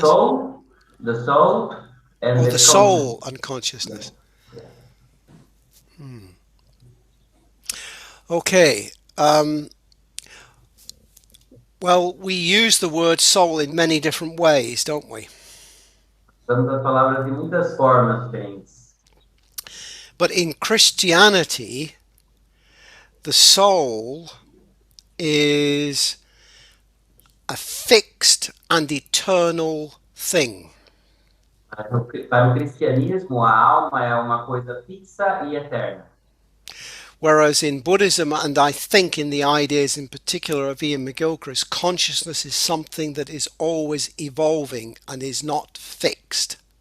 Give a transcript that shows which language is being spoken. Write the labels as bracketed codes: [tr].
[en] The soul and the soul and consciousness. Okay. Well, we use the word soul in many different ways, don't we? [pt] Usamos as palavras de muitas formas diferentes. [en] But in Christianity, the soul is a fixed and eternal thing. [pt] Para o cristianismo, a alma é uma coisa fixa e eterna. [en] Whereas in Buddhism, and I think in the ideas in particular of Ian McGilchrist, consciousness is something that is always evolving and is not fixed.